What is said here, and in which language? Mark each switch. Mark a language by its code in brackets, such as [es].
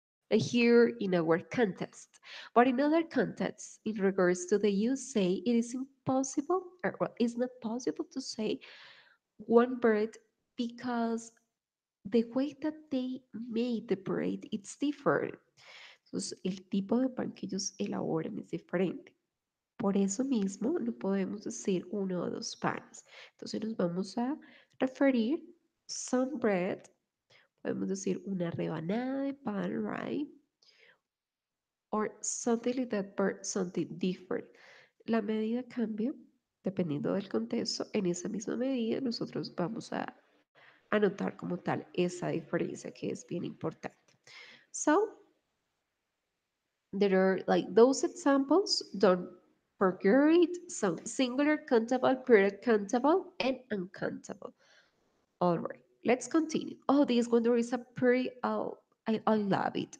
[en] Like here in our context. But in other contexts, in regards to the USA, it is impossible, or well, it's not possible to say one bread because the way that they made the bread, it's different. [es] Entonces, el tipo de pan que ellos elaboran es diferente. Por eso mismo no podemos decir uno o dos panes. Entonces nos vamos a referir [en] some bread, [es] podemos decir una rebanada de pan, [en] right? Or something like that, but something different. [es] La medida cambia dependiendo del contexto. En esa misma medida nosotros vamos a anotar como tal esa diferencia que es bien importante. [en] So, there are like those examples. Don't forget it. So singular, countable, plural, countable, and uncountable. All right, let's continue. Oh, this one there is a pretty. Oh, I love it.